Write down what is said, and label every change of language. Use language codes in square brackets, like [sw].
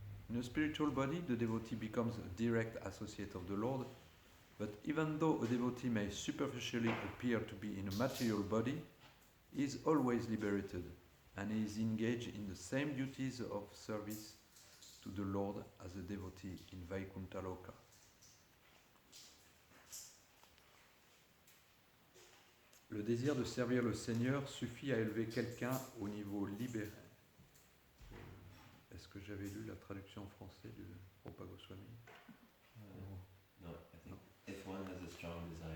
[en] In a spiritual body, the devotee becomes a direct associate of the Lord, but even though a devotee may superficially appear to be in a material body, he is always liberated, and he is engaged in the same duties of service to the Lord as a devotee in Vaikuntha Loka. [fr] Le désir de servir le Seigneur suffit à élever quelqu'un au niveau libéré. Est-ce que j'avais lu la traduction en français de Rupa Goswami? [en] No, I think if one has a strong desire.